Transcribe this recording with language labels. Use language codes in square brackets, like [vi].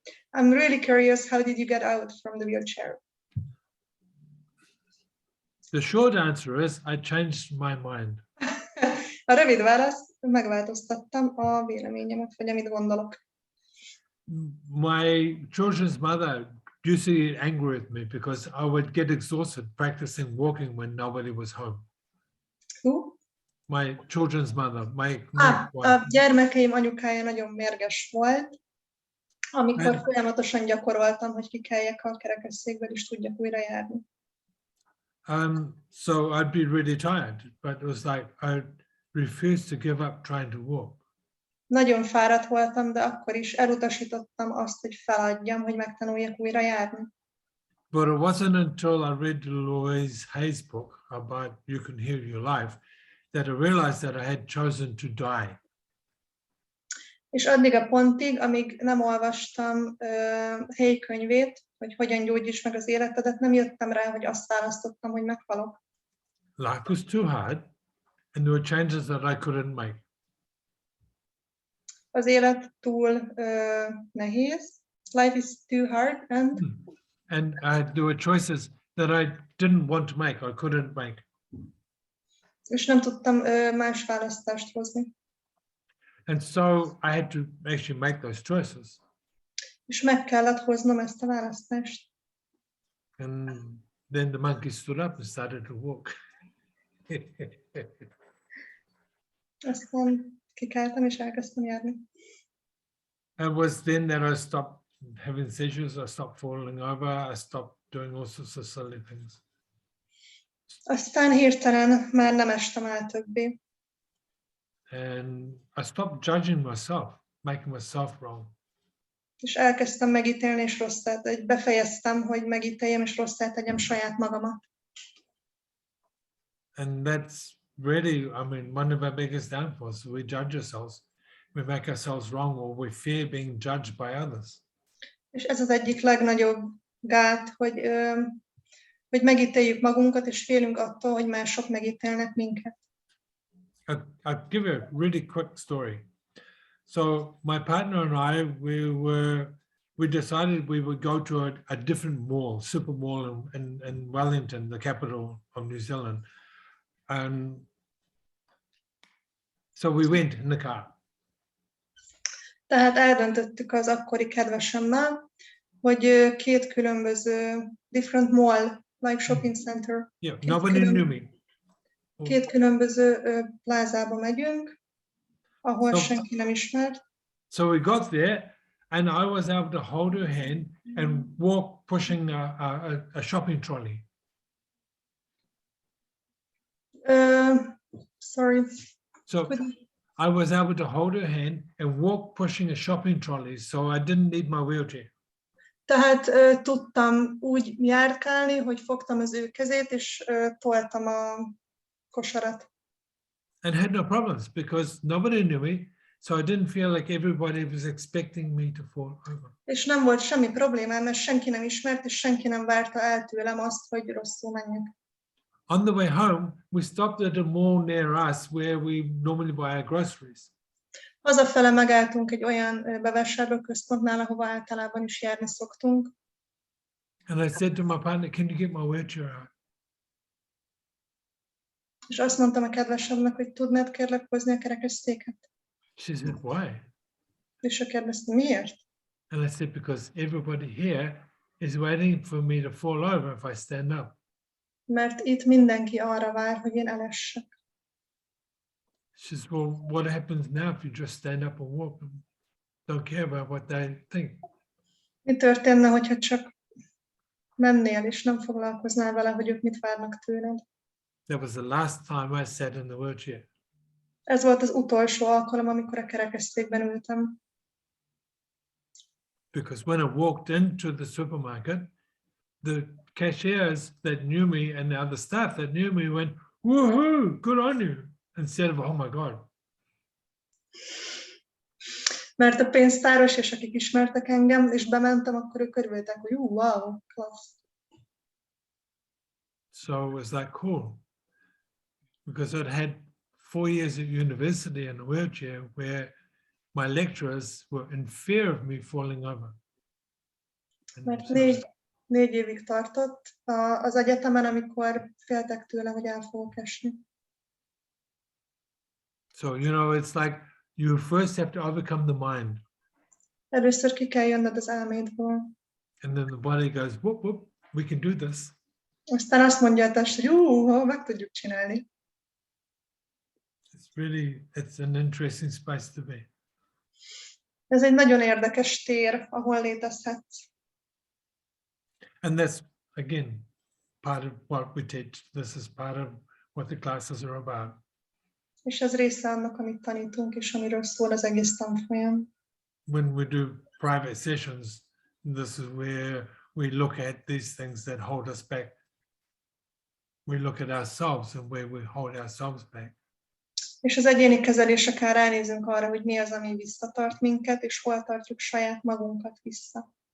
[en] I'm really curious, how did you get out from the wheelchair? The short answer is I changed my mind. [hu] A rövid válasz, megváltoztattam a véleményemet, vagy amit gondolok. [en] My children's mother used to get angry with me because I would get exhausted practicing walking when nobody was home. Who? My children's mother, my [hu] a gyermekeim anyukája nagyon mérges volt, amikor folyamatosan gyakoroltam, hogy kikeljek a kerekesszékből, és tudjak újra járni. [en] So I'd be really tired, but it was like I refused to give up trying to walk. [hu] Nagyon fáradt voltam, de akkor is elutasítottam azt, hogy feladjam, hogy megtanuljak újra járni. [en] But it wasn't until I read Louise Hay's book about You Can Heal Your Life that I realized that I had chosen to die. [hu] És addig a pontig, amíg nem olvastam Hay könyvét, hogy hogyan gyógyíts meg az életedet, nem jöttem rá, hogy azt választottam, hogy meghalok. [en] Life was too hard, and there were changes that I couldn't make. [hu] Az élet túl nehéz. [en] Life is too hard, and there were choices that I didn't want to make, I couldn't make. [hu] És nem tudtam más választást hozni. [en] And so I had to actually make those choices. [hu] És meg kellett hoznom ezt a választást. [en] And then the monkey stood up and started to walk. [hu] Aztán kikeltem és elkezdtem járni. [en] It was then that I stopped having seizures, I stopped falling over, I stopped doing all sorts of silly things. [hu] Aztán hirtelen már nem estem el többé. [en] And I stopped judging myself, making myself wrong. És elkezdtem megítélni és rosszát, befejeztem, hogy megítéljem és rosszát tegyem saját magamat. And that's really, I mean, one of our biggest downfalls. We judge ourselves, we make ourselves wrong, or we fear being judged by others. [hu] És ez az egyik legnagyobb gát, hogy megítéljük magunkat, és félünk attól, hogy mások megítélnek minket. [en] I'll give you a really quick story. So my partner and I, we decided we would go to a different mall, super mall in Wellington, the capital of New Zealand. And so we went in the car. [hu] Tehát eldöntöttük az akkori kedvesemmel, hogy két különböző [en] different mall, like shopping center. Yeah, nobody knew me. [hu] Két különböző plázába megyünk. ahol [en] So- [hu] senki nem ismert. [en] So we got there, and I was able to hold her hand and walk, pushing a shopping trolley. Sorry. So I was able to hold her hand and walk, pushing a shopping trolley, so I didn't need my wheelchair. [hu] Tehát tudtam úgy járkálni, hogy fogtam az ő kezét, és toltam a kosarat. [en] And had no problems because nobody knew me, so I didn't feel like everybody was expecting me to fall over. [hu] És nem volt semmi problémám, mert senki nem ismert, és senki nem várta el tőlem azt, hogy rosszul menjek. [en] On the way home, we stopped at a mall near us where we normally buy our groceries. [hu] Hazafele megálltunk egy olyan bevásárlóközpontnál, ahova általában is járni szoktunk, [en] And I said to my partner, can you get my wheelchair out? [hu] és azt mondtam a kedvesemnek, hogy tudnád kérlek hozni a kerekesszéket? [en] She said, why? [hu] És ő kérdezte, miért? [en] And I said, because everybody here is waiting for me to fall over if I stand up. [hu] Mert itt mindenki arra vár, hogy én elessek. [en] She says, well, what happens now if you just stand up and walk and don't care about what they think? [hu] Mi történne, hogyha csak mennél, és nem foglalkoznál vele, hogy ők mit várnak tőled? [en] That was the last time I sat in the wheelchair. [hu] Ez volt az utolsó alkalom, amikor a kerekesszékben ültem. [en] Because when I walked into the supermarket, the cashiers that knew me and the other staff that knew me went, woohoo, good on you, instead of, oh my God. [hu] Mert a pénztáros és akik ismertek engem, és bementem, akkor ők örültek, hogy wow, klassz. [en] So it was like, cool. Because I'd had 4 years at university in a wheelchair where my lecturers were in fear of me falling over. And [hu] Mert [en] so- [hu] 4 évig tartott az egyetemen, amikor féltek tőle, hogy el fogok esni. [en] So, you know, it's like you first have to overcome the mind, [hu] Először ki kell jönned az elmédből. [en] and then the body goes, whoop, whoop, we can do this. [hu] Aztán azt mondja a test, hogy meg tudjuk csinálni. [en] It's an interesting space to be. [hu] Ez egy nagyon érdekes tér, ahol létezhetsz. [en] And that's, again, part of what we teach. This is part of what the classes are about. [hu] És ez része annak, amit tanítunk, és amiről szól az egész tanfolyam. [en] When we do private sessions, this is where we look at these things that hold us back. We look at ourselves and where we hold ourselves back. [hu] És az egyéni kezeléseken ránézünk arra, hogy mi az, ami visszatart minket, és hol tartjuk saját magunkat vissza.